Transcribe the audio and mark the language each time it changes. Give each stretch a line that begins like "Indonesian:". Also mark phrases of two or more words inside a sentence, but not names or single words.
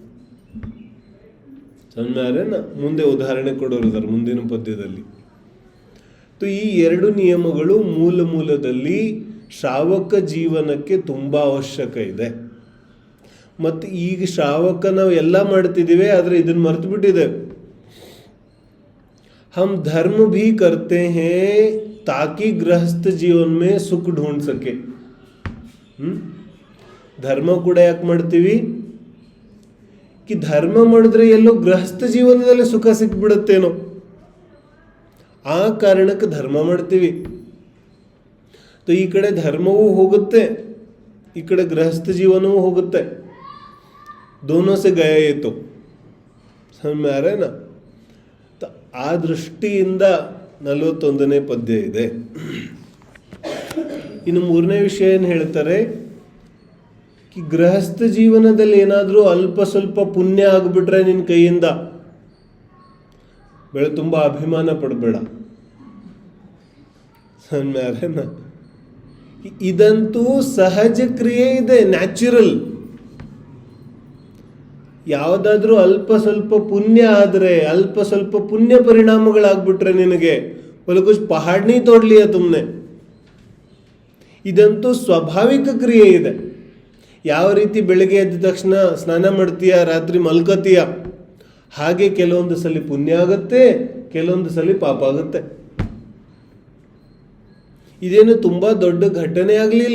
Kannada: ಸಮझ ಮುಂದೆ ಉದಾಹರಣೆ ಕೊಡೋರಿದ್ದಾರೆ ಮುಂದಿನ ಪದ್ಯದಲ್ಲಿ. ಈ ಎರಡು ನಿಯಮಗಳು ಮೂಲದಲ್ಲಿ ಶ್ರಾವಕ ಜೀವನಕ್ಕೆ ತುಂಬ ಅವಶ್ಯಕ ಇದೆ. ಮತ್ತು ಈಗ ಶ್ರಾವಕ ನಾವು ಎಲ್ಲ ಮಾಡ್ತಿದ್ದೀವಿ, ಆದರೆ ಇದನ್ನು ಮರೆತು ಬಿಟ್ಟಿದ್ದೇವೆ.
Hindi: हम धर्म भी करते हैं ताकि गृहस्थ जीवन में सुख ढूंढ सके.
Kannada: ಧರ್ಮ ಕೂಡ ಯಾಕೆ ಮಾಡ್ತೀವಿ? कि ಧರ್ಮ ಮಾಡಿದ್ರೆ ಎಲ್ಲೋ ಗೃಹಸ್ಥ ಜೀವನದಲ್ಲಿ ಸುಖ ಸಿಕ್ಬಿಡುತ್ತೇನೋ ಆ ಕಾರಣಕ್ಕೆ ಧರ್ಮ ಮಾಡ್ತೀವಿ. ಈ ಕಡೆ ಧರ್ಮವೂ ಹೋಗುತ್ತೆ, ಈ ಕಡೆ ಗೃಹಸ್ಥ ಜೀವನವೂ ಹೋಗುತ್ತೆ.
Hindi: दोनों से गया ये तो समझ में आ रहा है ना.
Kannada: ಆ ದೃಷ್ಟಿಯಿಂದ 41ನೇ ಪದ್ಯ ಇದೆ. ಇನ್ನು ಮೂರನೇ ವಿಷಯ ಏನು ಹೇಳ್ತಾರೆ, ಕಿ ಗೃಹಸ್ಥ ಜೀವನದಲ್ಲಿ ಏನಾದರೂ ಅಲ್ಪ ಸ್ವಲ್ಪ ಪುಣ್ಯ ಆಗಿಬಿಟ್ರೆ ನಿನ್ನ ಕೈಯಿಂದ ತುಂಬ ಅಭಿಮಾನ ಪಡಬೇಡ. ಇದಂತೂ ಸಹಜ ಕ್ರಿಯೆ ಇದೆ, ನ್ಯಾಚುರಲ್. ಯಾವುದಾದ್ರೂ ಅಲ್ಪ ಸ್ವಲ್ಪ ಪುಣ್ಯ ಆದರೆ, ಅಲ್ಪ ಸ್ವಲ್ಪ ಪುಣ್ಯ ಪರಿಣಾಮಗಳಾಗ್ಬಿಟ್ರೆ ನಿನಗೆ
Hindi: कुछ पहाड़ नहीं तोड़ लिया तुमने.
Kannada: ಇದಂತೂ ಸ್ವಾಭಾವಿಕ ಕ್ರಿಯೆ ಇದೆ. ಯಾವ ರೀತಿ ಬೆಳಗ್ಗೆ ಎದ್ದ ತಕ್ಷಣ ಸ್ನಾನ ಮಾಡ್ತೀಯ, ರಾತ್ರಿ ಮಲ್ಕೋತೀಯ, ಹಾಗೆ ಕೆಲವೊಂದು ಸಲ ಪುಣ್ಯ ಆಗುತ್ತೆ, ಕೆಲವೊಂದು ಸಲ ಪಾಪ ಆಗುತ್ತೆ. ಇದೇನು ತುಂಬ ದೊಡ್ಡ ಘಟನೆ ಆಗಲಿಲ್ಲ.